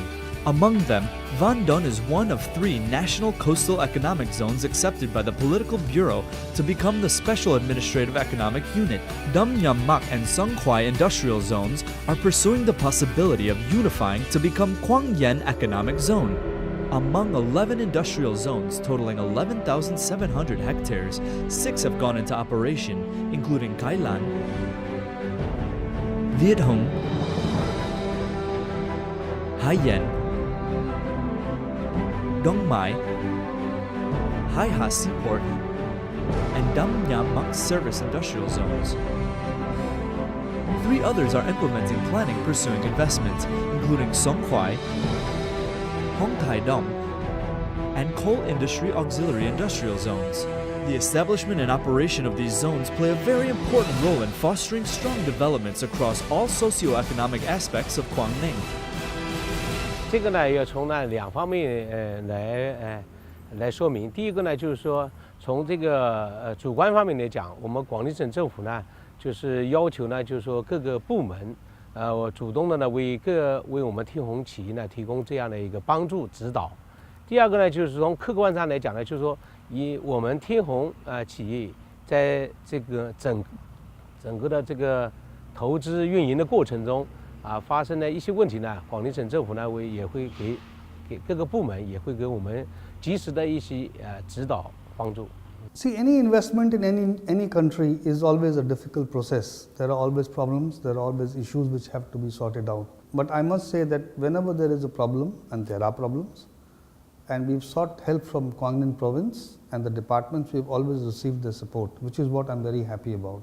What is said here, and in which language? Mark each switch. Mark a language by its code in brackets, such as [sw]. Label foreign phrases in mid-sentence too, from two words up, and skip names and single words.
[en] Among them, Van Don is one of 3 national coastal economic zones accepted by the Political Bureau to become the Special Administrative Economic Unit. Dum Nham Mak and Song Khoai industrial zones are pursuing the possibility of unifying to become Quảng Yen Economic Zone. Among 11 industrial zones totaling 11,700 hectares, 6 have gone into operation, including Kai Lan, Viet Hung, Hai Yen, Dong Mai, Hai Ha Seaport, and Dam Nham Mak Service Industrial Zones. 3 others are implementing planning pursuing investment, including Song Khoai, Hong Tai Dong, and Coal Industry Auxiliary Industrial Zones. The establishment and operation of these zones play a very important role in fostering strong developments across all socio-economic aspects of Quảng Ninh. [zh] 这个呢，要从2方面来说明。第一个呢，就是说从这个主观方面来讲，我们广东省政府呢， 就是要求呢，就是说各个部门，我主动的呢为我们天虹企业呢提供这样的一个帮助指导。第二个呢，就是从客观上来讲呢，就是说以我们天虹企业在这个整个的这个投资运营的过程中发生了一些问题呢，广东省政府呢也会给各个部门也会给我们及时的一些指导帮助。 [en] See, any investment in any country is always a difficult process. There are always problems, there are always issues which have to be sorted out. But I must say that whenever there is a problem, and there are problems, and we've sought help from Quảng Ninh province and the departments, we've always received their support, which is what I'm very happy about.